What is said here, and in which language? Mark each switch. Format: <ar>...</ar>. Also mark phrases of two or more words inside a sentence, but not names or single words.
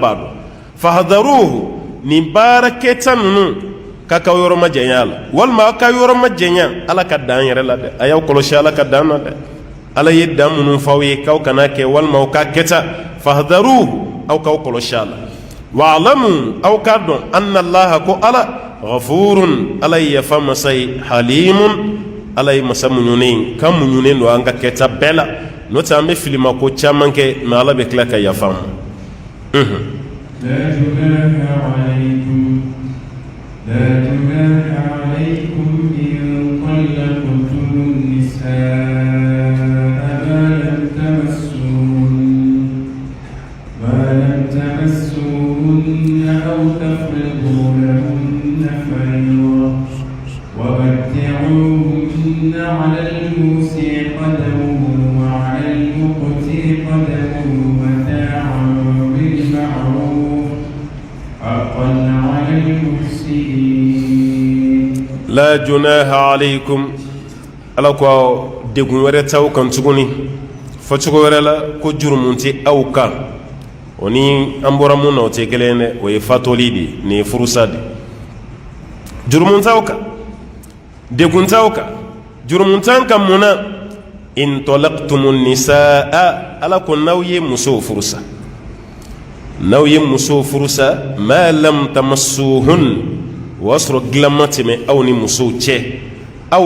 <bm>b'a dɔn fahadaruhu nin baara kɛta ninnu k'a ka yɔrɔ ma janya a la walima aw ka yɔrɔ ma janya ala ka dan yɛrɛ la dɛ a y'aw kɔlɔsi ala ka dan na dɛ ala ye dan minnu f'aw ye k'aw kana kɛ walima aw ka kɛta fahadaruhu aw k'aw kɔlɔsi a la wa'lamu aw k'a dɔn</bm> <ar>أن الله</ar> <bm>ko ala ghafurun ala ye yafa masa ye halimun ala ye masa muɲunen ka muɲunen don an ka kɛta bɛɛ la n'o tɛ an bɛ filima ko caman kɛ mɛ ala bɛ tila ka yafa ma</bm> <ar>لا جناح عليكم إن طلقتم النساء ما لم تمسوهن أو تفرضوا لهن فريضة ومتعوهن على الموسع قدره وعلى المقتر قدره متاعا بالمعروف حقا على المحسنين. لا جناح عليكم</ar> <bm>ala ko degun wɛrɛ t'aw kan tuguni fɔcogo wɛrɛ la ko jurumu tɛ aw kan o ni an bɔra mun na o tɛ kelen dɛ o ye fatoli de nin ye furusa de jurumu t'aw kan degun t'aw kan jurumu t'an kan mun na</bm> <ar>إن طلقتم النساء</ar> <bm>ala ko n'aw ye musow furusa n'aw ye musow furusa</bm> <ar>ما لم تمسوهن</ar> <bm>o y'a sɔrɔ dilan ma tɛmɛ aw ni musow cɛ aw</bm>